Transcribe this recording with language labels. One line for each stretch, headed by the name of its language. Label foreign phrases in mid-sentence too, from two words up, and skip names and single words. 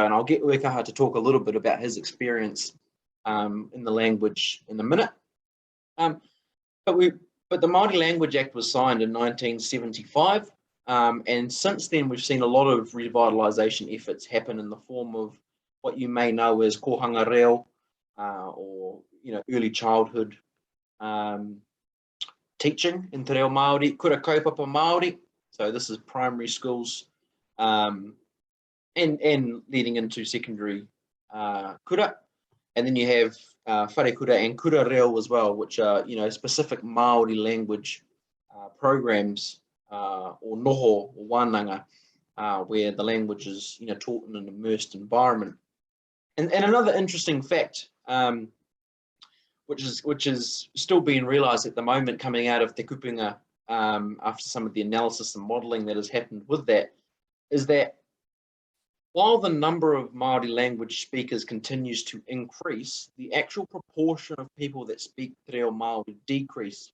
English: And I'll get Uekaha to talk a little bit about his experience in the language in a minute. But the Māori Language Act was signed in 1975. And since then, we've seen a lot of revitalisation efforts happen in the form of what you may know as
Māori: kohanga reo,
English: or early childhood teaching in
Māori: Te Reo Māori, kura kaupapa Māori.
English: So this is primary schools and leading into secondary kura. And then you have
Māori: whare kura
English: and
Māori: kura reo
English: as well, which are specific Māori language programs or noho or wānanga, where the language is taught in an immersed environment. And another interesting fact, which is still being realised at the moment, coming out of Te Kupunga after some of the analysis and modelling that has happened with that, is that while the number of Māori language speakers continues to increase, the actual proportion of people that speak
Māori: Te Reo Māori
English: decrease.